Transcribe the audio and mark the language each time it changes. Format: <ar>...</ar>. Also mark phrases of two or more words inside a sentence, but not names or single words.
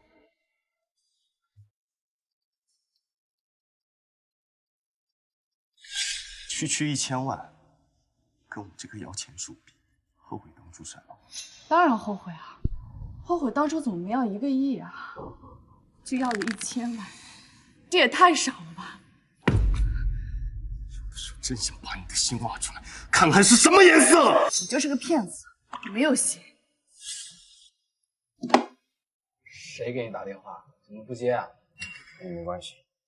<zh>區1000萬，跟我這個搖錢樹比，後悔當初甩了我。當然後悔啊！後悔當初怎麼沒要1個億啊？就要了1000萬，這也太少了吧！真想把你的心挖出來，看看是什麼顏色！我就是個騙子，沒有心。誰給你打電話？怎麼不接啊？跟你沒關係。</zh>